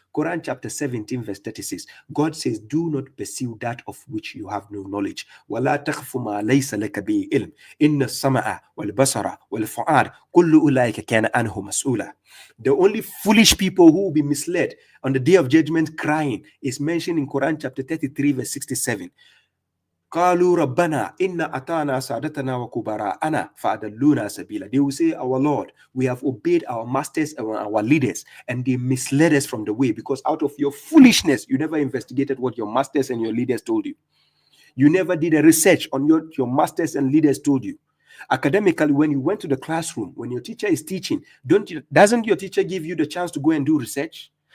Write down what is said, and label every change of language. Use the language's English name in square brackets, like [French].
[English] Quran chapter 17 verse 36. God says, do not pursue that of which you have no knowledge. [Arabic] وَلَا تَخْفُ مَا لَيْسَ لَكَ بِهِ عِلْمٍ إِنَّ السَّمْعَ وَالْبَصَرَ وَالْفُؤَادَ كُلُّ أُولَٰئِكَ كَانَ عَنْهُ مَسْئُولًا. [English] The only foolish people who will be misled on the day of judgment crying is mentioned in Quran chapter 33 verse 67. [Arabic] قالوا ربنا إن أطعنا سادتنا وكبراءنا فأضلونا سبيلا. [English] They will say, our Lord, we have obeyed our masters and our leaders, and they misled us from the way, because out of your foolishness, you never investigated what your masters and your leaders told you. You never did a research on your masters and leaders told you. Academically, when you went to the classroom, when your teacher is teaching, doesn't your teacher give you the chance to go and do research?